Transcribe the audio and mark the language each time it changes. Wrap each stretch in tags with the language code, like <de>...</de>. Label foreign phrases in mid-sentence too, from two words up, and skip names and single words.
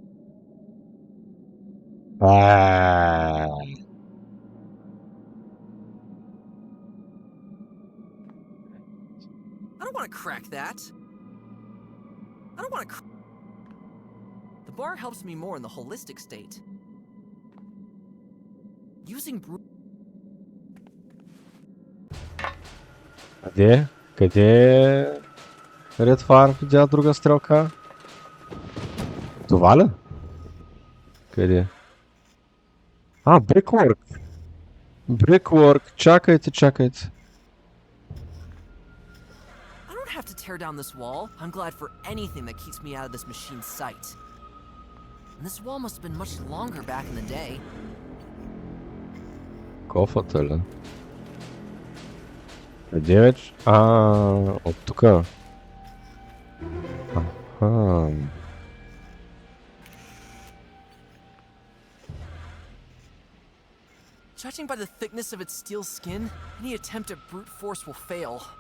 <en>I don't want to crack that. I don't want to. The bar helps me more in the holistic state. Using</en> <bg>Къде? Къде е Red Farm? Видя друга стрелка? Това ли? Къде?</bg> <en>Brickwork! Brickwork!</en> <bg>Чакайте, чакайте.</bg> <en>I don't have to tear down this wall. I'm glad for anything that keeps me out of this machine's sight. And this wall must have been much longer back in the day.</en> <bg>Кофата ли? Къде вече? От тука.</bg> <en>Judging by the thickness of its steel skin, any attempt at brute force will fail.</en>